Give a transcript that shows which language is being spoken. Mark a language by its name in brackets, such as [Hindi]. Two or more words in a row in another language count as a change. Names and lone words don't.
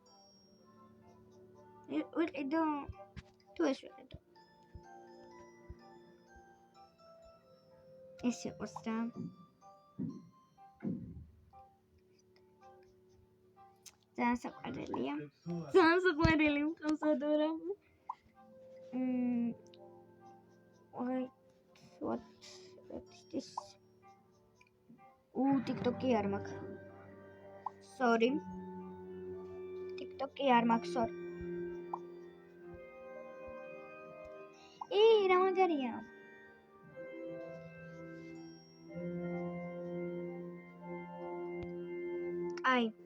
[Georgian] ვიყიდო. თუ ეს ვიყიდო. ეს იყოს რა. ძალიან საყვარელია. ძალიან საყვარელი მყავს ადორაბლი. [English] What is this? [Georgian] TikTok-ი არ მაქვს. Sorry. TikTok-ი არ მაქვს, sorry. რა მაგარია? აი.